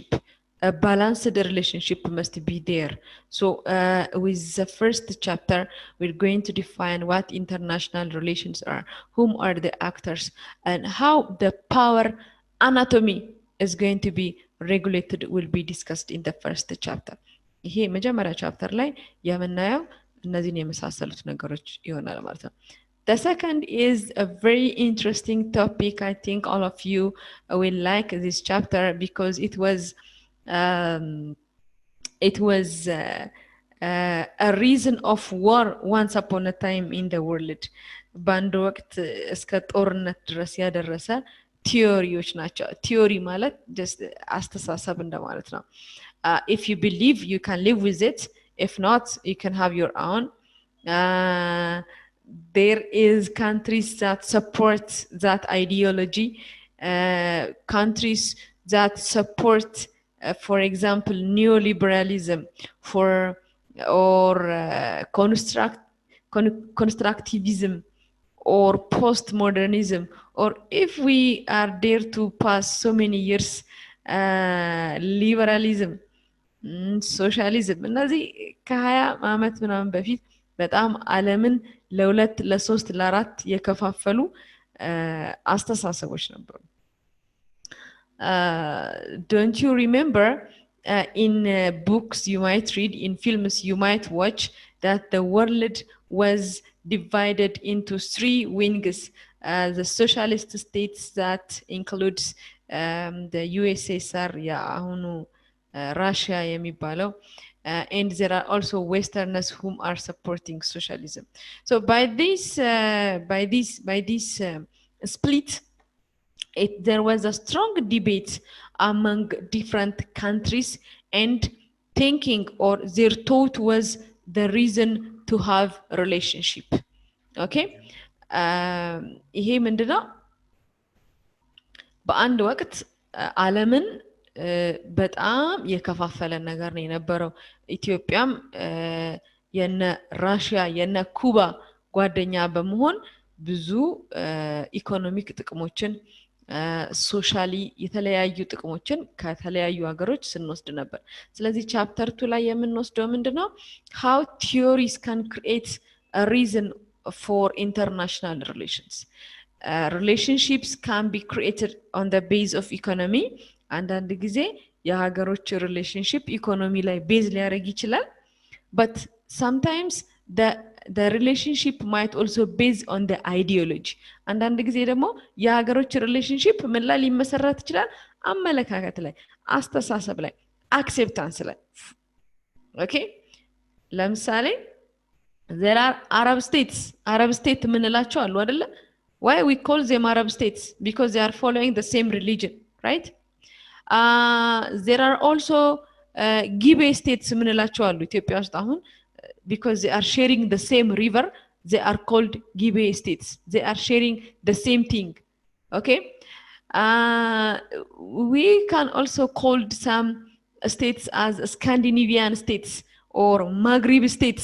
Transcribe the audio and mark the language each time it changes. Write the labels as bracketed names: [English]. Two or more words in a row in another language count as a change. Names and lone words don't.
[English] A balanced relationship must be there. So with the first chapter, we're going to define what international relations are, whom are the actors, and how the power anatomy is going to be regulated will be discussed in the first chapter. [Amharic] ይሄ መጀመሪያ ቻፕተር ላይ የምናየው እነዚህን የመሳሰሉት ነገሮች ይሆናል ማለት ነው። [English] The second is a very interesting topic. I think all of you will like this chapter because it was a reason of war once upon a time in the world [Amharic] በአንድ ወቅት እስከ ጦርነት ድረስ ያደረሰ ቲዮሪዎች ናቸው። ቲዮሪ ማለት just አስተሳሰብ እንደማለት ነው። [English] If you believe, you can live with it. If not, you can have your own. There is countries that support that ideology, countries that support, for example, neoliberalism or constructivism or postmodernism, or if we are there to pass so many years, liberalism, [Amharic] ሶሻሊዝም እነዚህ ከ20 ዓመት ምናምን በፊት በጣም ዓለምን ለሁለት ለሶስት ለአራት የከፋፈሉ አስተሳሰቦች ነበሩ። [English] Don't you remember in books you might read, in films you might watch, that the world was divided into 3 wings? The socialist states that includes the USSR, [Amharic] አሁኑ Russia የሚባለው, [English] and there are also Westerners whom are supporting socialism. So by this split, there was a strong debate among different countries, and thinking or their thought was the reason to have relationship. [Amharic] Okay, ይሄ ምንድነው? በአንድ ወቅት ዓለምን በጣም የከፋፈለ ነገር ነው የነበረው። ኢትዮጵያም የነ ራሽያ የነ ኩባ ጓደኛ በመሆን ብዙ ኢኮኖሚክ ጥቅሞችን ሶሻሊ የተለያዩ ጥቅሞችን ከተለያዩ ሀገሮች ስንወስድ ነበር። ስለዚህ ቻፕተር 2 ላይ የምንወስደው ምንድነው? [English] how theories can create a reason for international relations. Relationships can be created on the base of economy. [Amharic] አንዳንድ ጊዜ የሀገሮች ሪሌሽንሺፕ ኢኮኖሚ ላይ ቤዝ ሊያደርግ ይችላል። [English] but sometimes the relationship might also based on the ideology. [Amharic] አንዳንድ ጊዜ ደግሞ የሀገሮች ሪሌሽንሺፕ ምን ላይ ሊመሰረት ይችላል? አመለካከት ላይ፣ አስተሳሰብ ላይ፣ አክሴፕታንስ ላይ። ኦኬ ለምሳሌ [English] there are Arab states, Arab state [Amharic] ምንላቸው አሉ አይደለ? [English] why we call them Arab states? because they are following the same religion, right? There are also [Amharic] ጊቤ states ምንላቸው አሉ ኢትዮጵያ ውስጥ አሁን, [English] because they are sharing the same river, they are called ጊቤ states. They are sharing the same thing. Okay, we can also call some states as Scandinavian states or Maghreb states.